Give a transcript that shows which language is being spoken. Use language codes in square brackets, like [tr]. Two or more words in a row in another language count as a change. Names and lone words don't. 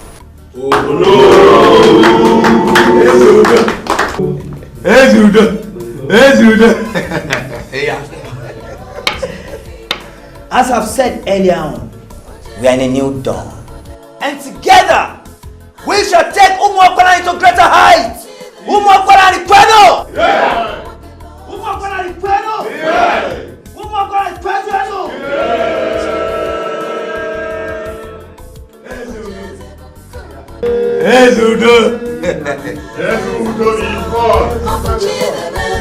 [en] As I've said earlier on, we are in a new dawn. And together, we shall take Umwakwalari to greater heights. Umwakwalari kwenu! Umwakwalari kwenu! Umwakwalari kwenu! Ezudo! Ezudo is born!